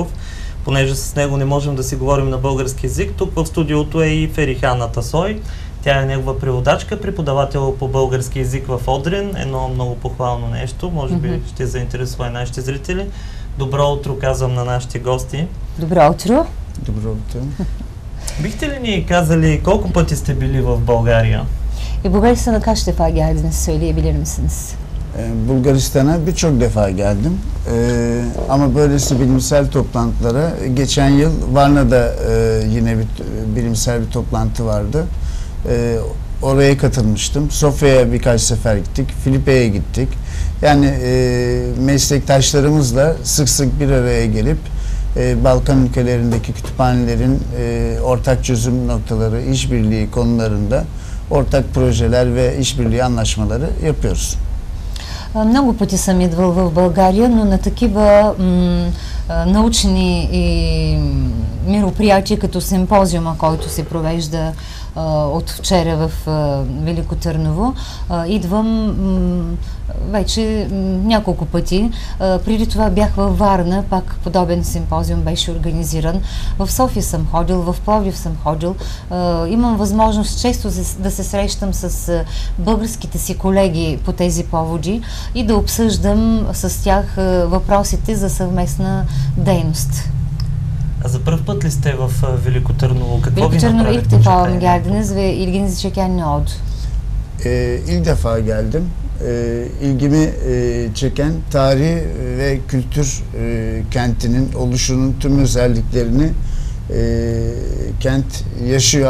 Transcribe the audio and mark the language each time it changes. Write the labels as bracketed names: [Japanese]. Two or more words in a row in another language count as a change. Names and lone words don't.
[Bulgarian] Понеже с него не можем да си говорим на български език, тук в студиото е и Ферихан Атасой. Тя е негова преводачка, преподавател по български език в Одрин. Едно много похвално нещо, може би ще заинтересува и нашите зрители. Добро утро, казвам на нашите gosти. Добро утро. Добро утro. Бихте ли ни казали колко пъти сте били в България? [Turkish] Bulgaristan'a kaç defa geldiniz söyleyebilir misiniz? Bulgaristan'a birçok defa geldim. Ama böylesi bilimsel toplantılara geçen yıl Varna'da yine bir bilimsel bir toplantı vardı. Oraya katılmıştım. Sofya'ya birkaç sefer gittik. Filipe'ye gittik. Yani meslektaşlarımızla sık sık bir araya gelip Balkan ülkelerindeki kütüphanelerin ortak çözüm noktaları, işbirliği konularında ortak projeler ve işbirliği anlaşmaları yapıyoruz. [Bulgarian] Много пъти съм идвал в България, но на такива научни мероприятия, като симпозиума, който се провежда от вчера в Велико Търново, идвам вече няколко пъти. Преди това бях във Варна, пак подобен симпозиум беше организиран. В София съм ходил, в Пловдив съм ходил. Имам възможност често да се срещам с българските си колеги по тези поводи и да обсъждам с тях въпросите за съвместна дейност. А за първ път ли сте в Велико Търново? Какво ви направи [Turkish] ilk defa mı geldiniz ve ilginizi çeken ne oldu? İlk defa geldim. İlgimi çeken tarih ve kültür kentinin oluşunun tüm özelliklerini kent yaşıyor.